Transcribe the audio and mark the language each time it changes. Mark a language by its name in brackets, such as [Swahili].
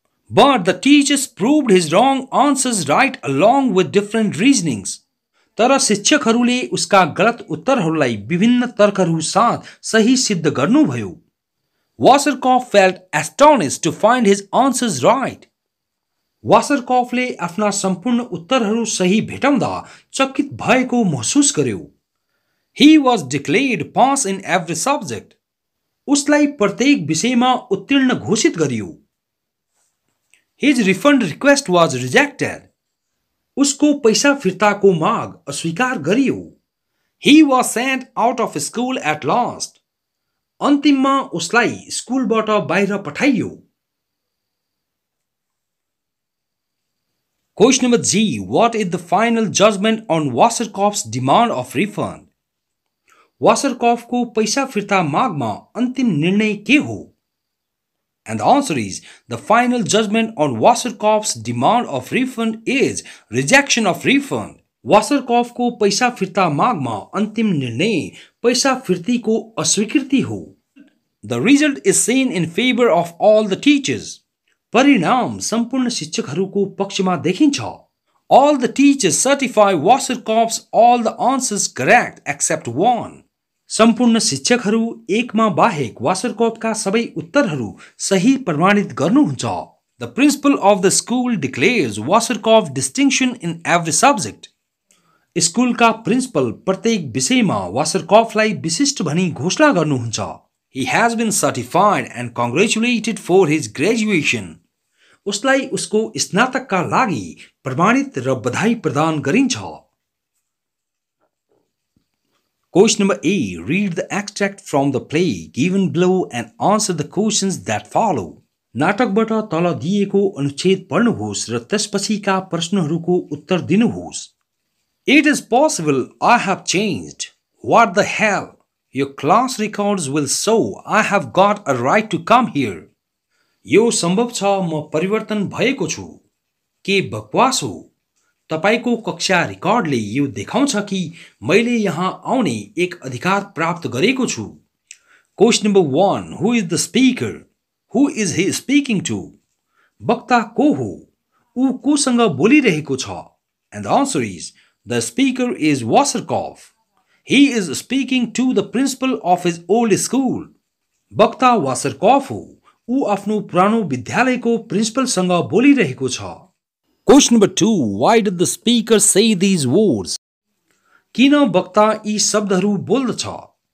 [English] But the teachers proved his wrong answers right along with different reasonings. [Nepali] तर शिक्षकहरूले उसका गलत उत्तरहरूलाई विभिन्न तर्कहरू साथ सही सिद्ध गर्नुभयो. [English] Waserkopf felt astonished to find his answers right. [Nepali] वासरकॉफले आफ्ना सम्पूर्ण उत्तरहरू सही भेटाउँदा चकित भएको महसुस गर्यो. [English] He was declared pass in every subject. [Nepali] उसलाई प्रत्येक विषयमा उत्तीर्ण घोषित गरियो. [English] His refund request was rejected. [Nepali] उसको पैसा फिर्ताको माग अस्वीकार गरियो. [English] He was sent out of school at last. [Nepali] अन्तिममा उसलाई स्कुलबाट बाहिर पठाइयो. [English] Question number G. What is the final judgment on Waserkopf's demand of refund? [Nepali] वासरकॉफको पैसा फिर्ता मागमा अन्तिम निर्णय के हो? [English] And the answer is the final judgment on Waserkopf's demand of refund is rejection of refund. [Nepali] Waserkopf को पैसा फिर्ता मागमा अन्तिम निर्णय पैसा फिर्तीको अस्वीकृति हो. [English] The result is seen in favor of all the teachers. [Nepali] परिणाम सम्पूर्ण शिक्षकहरूको पक्षमा देखिन्छ. [English] All the teachers certify Waserkopf's all the answers correct except one. [Nepali] सम्पूर्ण शिक्षकहरू एकमा बाहेक वासरकोफ्का सबै उत्तरहरू सही प्रमाणित गर्नुहुन्छ. [English] The principal of the school declares Waserkopf distinction in every subject. [Nepali] स्कुलका प्रिन्सिपल प्रत्येक विषयमा वासरकोफ्लाई विशिष्ट भनी घोषणा गर्नुहुन्छ. [English] He has been certified and congratulated for his graduation. [Nepali] उसलाई उसको स्नातकका लागि प्रमाणित र बधाई प्रदान गरिन्छ. [English] Question number A. Read the extract from the play given below and answer the questions that follow. [Nepali] नाटकबाट तल दिएको अनुच्छेद पढ्नुहोस् र त्यसपछिका प्रश्नहरूको उत्तर दिनुहोस्. [English] It is possible I have changed. What the hell? Your class records will show I have got a right to come here. [Nepali] यो सम्भव छ म परिवर्तन भएको छु. के बकवास हो? तपाईको कक्षा रेकर्डले यो देखाउँछ कि मैले यहाँ आउने एक अधिकार प्राप्त गरेको छु. [English] Question number 1. Who is the speaker? Who is he speaking to? [Nepali] वक्ता को हो? ऊ कोसँग बोलिरहेको छ? [English] And the answer is the speaker is Waserkopf. He is speaking to the principal of his old school. [Nepali] वक्ता वासरकोफ हो. ऊ आफ्नो पुरानो विद्यालयको प्रिन्सिपलसँग बोलिरहेको छ. [English] Question number 2. Why did the speaker say these words? [Nepali] किन वक्ता यी शब्दहरू बोल्दछ?